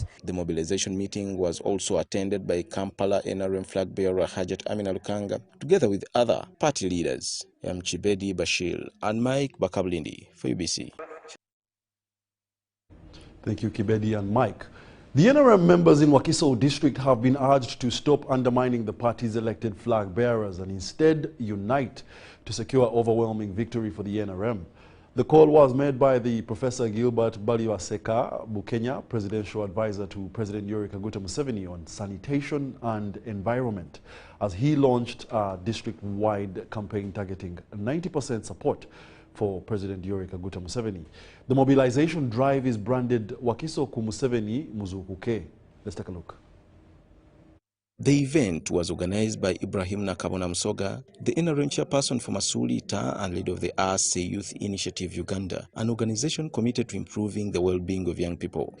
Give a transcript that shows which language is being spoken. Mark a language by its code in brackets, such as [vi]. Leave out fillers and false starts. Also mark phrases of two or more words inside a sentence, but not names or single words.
[en] The mobilization meeting was also attended by Kampala NRM flag bearer Hajat Amina Lukanga, together with other party leaders, Chibedi Bashir and Mike Bakablindi for UBC. Thank you, Kibedi and Mike. The NRM members in Wakiso district have been urged to stop undermining the party's elected flag bearers and instead unite to secure overwhelming victory for the NRM. The call was made by the Professor Gilbert Baliwaseka Bukenya, presidential advisor to President Yoweri Kaguta Museveni on sanitation and environment, as he launched a district-wide campaign targeting 90% support for President Yoweri Kaguta Museveni. The mobilization drive is branded Wakiso ku Museveni Muzukuke. Let's take a look. The event was organized by Ibrahim Nakabona Msoga, the NRM chairperson for Masulita and leader of the RC Youth Initiative Uganda, an organization committed to improving the well-being of young people.